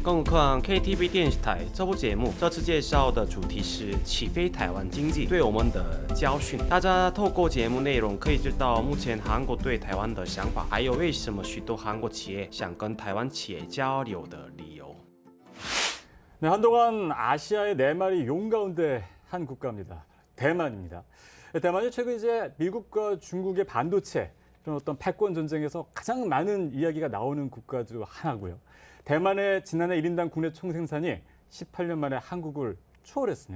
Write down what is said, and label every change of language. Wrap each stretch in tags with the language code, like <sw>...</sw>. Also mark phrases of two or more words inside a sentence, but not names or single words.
<zh>更何况 KTV 电视台这部节目这次介绍的主题是起飞台湾经济对我们的教训。大家透过节目内容可以知道目前韩国对台湾的想法，还有为什么许多韩国企业想跟台湾企业交流的理由。</zh> <ko>네, 한동안 아시아의 네 마리 용 가운데 한 국가입니다. 대만입니다. 대만이 최근 이제 미국과 중국의 반도체 이런 어떤 패권 전쟁에서 가장 많은 이야기가 나오는 국가 중 하나고요. 대만의 지난해 1인당 국내 총생산이 18년 만에 한국을 추월했습니다.</ko>